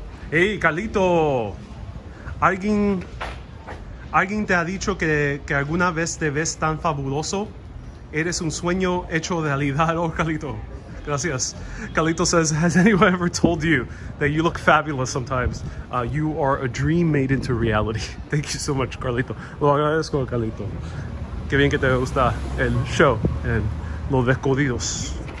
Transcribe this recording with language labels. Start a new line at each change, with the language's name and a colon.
Spanish: Hey, Carlito, ¿Alguien te ha dicho que alguna vez te ves tan fabuloso? Eres un sueño hecho realidad. Oh, Carlito. Gracias.
English: Carlito says, has anyone ever told you that you look fabulous sometimes? You are a dream made into reality. Thank you so much, Carlito.
Spanish: Lo agradezco, Carlito. Qué bien que te gusta el show en Los Descodidos.